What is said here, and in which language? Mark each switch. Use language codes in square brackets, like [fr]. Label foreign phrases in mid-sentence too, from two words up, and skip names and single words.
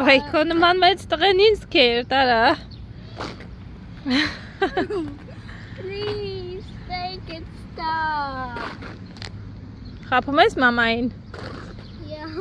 [hy] Վայ, քո նման մեծ տղեն ինձ կեր, տարա։ [en] Please make it stop. [hy] Խապում ես մամային։ Yeah.